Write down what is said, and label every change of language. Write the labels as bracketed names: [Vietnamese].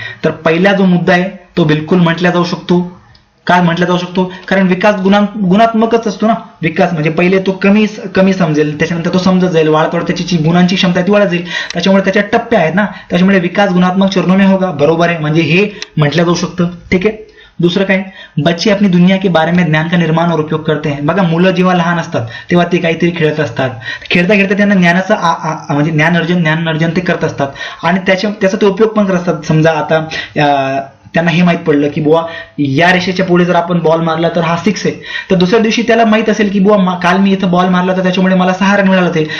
[Marathi] तर पहिला जो मुद्दा आहे तो बिलकुल म्हटल्या जाऊ शकतो. काय म्हटलं जाऊ शकतो, कारण विकास गुणात्मकच असतो ना. विकास म्हणजे पहिले तो कमी समजेल, त्याच्यानंतर तो समजत जाईल, वाढत त्याची गुणांची क्षमता ती वाढत जाईल. त्याच्यामुळे त्याच्या टप्पे आहेत ना, त्याच्यामुळे [Hindi] विकास गुणात्मक चरणों में होगा. [Marathi] बरोबर आहे, म्हणजे हे म्हटलं जाऊ शकतं. ठीक आहे. दुसरं काय, [Hindi] बच्चे अपनी दुनिया के बारे में ज्ञान का निर्माण और उपयोग करते हैं. [Marathi] बघा मुलं जेव्हा लहान असतात तेव्हा ते काहीतरी खेळत असतात, खेळता खेळता त्यांना ज्ञानाचं म्हणजे ज्ञान अर्जन ते करत असतात आणि त्याचा ते उपयोग पण करत असतात. समजा आता त्यांना हे माहित पडलं की बुवा या रेषेच्या पुढे जर आपण बॉल मारला तर हा 6 आहे, तर दुसऱ्या दिवशी त्याला माहित असेल की बुवा काल मी इथं बॉल मारला तर त्याच्यामुळे मला 6 रन मिळाले होते.